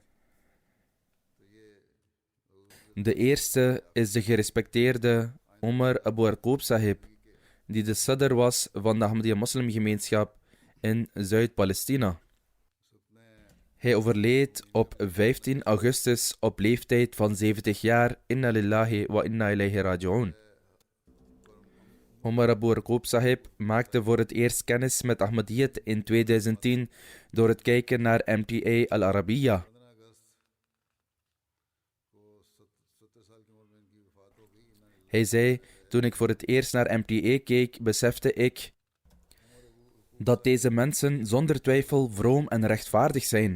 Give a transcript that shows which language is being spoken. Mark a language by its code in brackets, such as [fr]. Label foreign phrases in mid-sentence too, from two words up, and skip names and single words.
[nl] De eerste is de gerespecteerde Omar Abu Arqoub Sahib, die de sadr was van de Ahmadiyya moslimgemeenschap in Zuid-Palestina. Hij overleed op 15 augustus op leeftijd van 70 jaar. [ar] Inna lillahi wa inna ilayhi raji'un. [nl] Omar Abu Arqoub Sahib maakte voor het eerst kennis met Ahmadiyyat in 2010 door het kijken naar MTA Al Arabiya. Hij zei: toen ik voor het eerst naar MTA keek, besefte ik dat deze mensen zonder twijfel vroom en rechtvaardig zijn.